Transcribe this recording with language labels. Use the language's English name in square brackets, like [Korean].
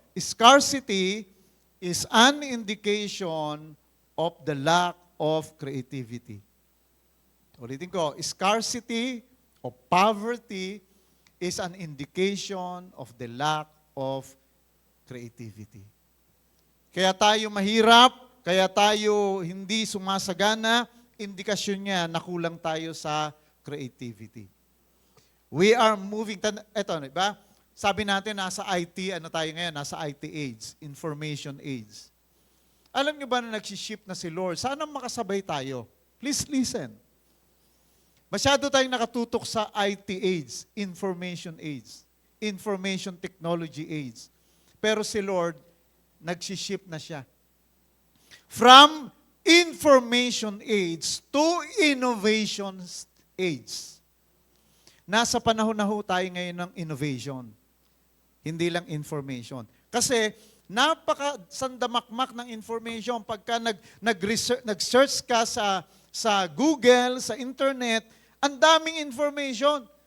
[English] Scarcity is an indication of the lack of creativity. [Filipino] Ulitin ko, [English] scarcity or poverty is an indication of the lack of creativity. [Filipino] Kaya tayo mahirap, kaya tayo hindi sumasagana, indikasyon niya na kulang tayo sa creativity. [English] We are moving, [Filipino] eto, diba? Sabi natin, nasa IT, tayo ngayon? Nasa IT age, information age. Alam niyo ba na nagsiship na si Lord? Sana makasabay tayo. [English] Please listen. [Filipino] Masyado tayong nakatutok sa IT age, information age, information technology age. Pero si Lord, nagsiship na siya. [English] From information age to innovation age. [Filipino] Nasa panahon na ho tayo ngayon ng innovation. Hindi lang information. Kasi napaka-sandamakmak ng information. Pagka nag-search ka sa Google, sa internet, ang daming information.